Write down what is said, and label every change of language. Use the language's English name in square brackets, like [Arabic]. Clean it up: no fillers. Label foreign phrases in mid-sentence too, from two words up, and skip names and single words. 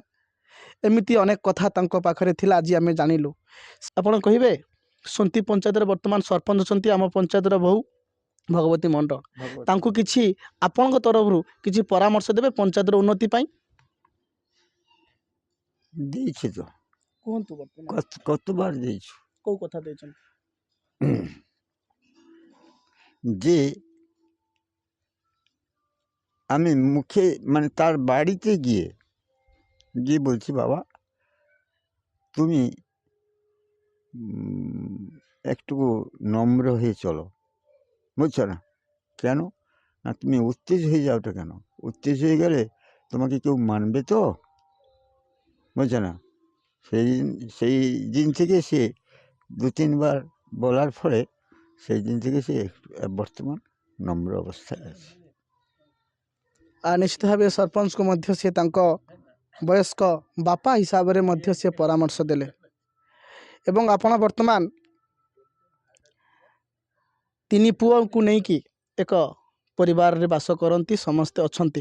[Odia] ଏମିତି ଅନେକ କଥା ତାଙ୍କ ପାଖରେ ଥିଲା, ଆଜି ଆମେ ଜାଣିଲୁ। ଆପଣ କହିବେ ସନ୍ତି ପଞ୍ଚାୟତର ବର୍ତ୍ତମାନ ସରପଞ୍ଚ ଅଛନ୍ତି ଆମ ପଞ୍ଚାୟତର ବୋହୂ ଭଗବତୀ ମଣ୍ଡଳ, ତାଙ୍କୁ କିଛି ଆପଣଙ୍କ ତରଫରୁ କିଛି ପରାମର୍ଶ ଦେବେ ପଞ୍ଚାୟତର ଉନ୍ନତି ପାଇଁ? ଦେଇଛି ତ, କୁହନ୍ତୁ ବର୍ତ୍ତମାନ [Bangla] কতবার দিয়েଛୁ [Odia] କେଉଁ କଥା ଦେଇଛନ୍ତି? [Bangla] যে আমি মুখে মানে তার বাড়িতে গিয়ে বলছি, বাবা তুমি একটু নম্র হয়ে চলো, বুঝছো না। কেন না, তুমি উত্তেজ হয়ে যাওটা কেন? উত্তেজ হয়ে গেলে তোমাকে কেউ মানবে তো, বুঝছো না। সেই দিন থেকে সে 2-3 বার বলার ফলে সেই দিন থেকে সে বর্তমান নম্র অবস্থায় আছে। [Odia] ନିଶ୍ଚିତ ଭାବେ ସରପଞ୍ଚକୁ ମଧ୍ୟ ସେ ତାଙ୍କ ବୟସ୍କ ବାପା ହିସାବରେ ମଧ୍ୟ ସେ ପରାମର୍ଶ ଦେଲେ। ଏବଂ ଆପଣ ବର୍ତ୍ତମାନ 3 ପୁଅଙ୍କୁ ନେଇକି ଏକ ପରିବାରରେ ବାସ କରନ୍ତି, ସମସ୍ତେ ଅଛନ୍ତି।